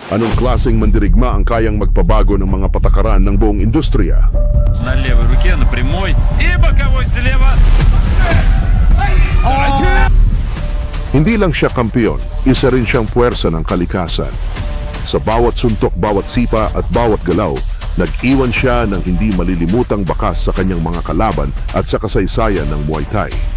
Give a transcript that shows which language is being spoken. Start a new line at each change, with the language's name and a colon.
Filipino: Anong klaseng mandirigma ang kayang magpabago ng mga patakaran ng buong industriya?
Russian: На левой руке, на прямой и боковой слева.
Filipino: Hindi lang siya kampiyon, isa rin siyang puwersa ng kalikasan. Sa bawat suntok, bawat sipa at bawat galaw, nag-iwan siya ng hindi malilimutang bakas sa kanyang mga kalaban at sa kasaysayan ng Muay Thai.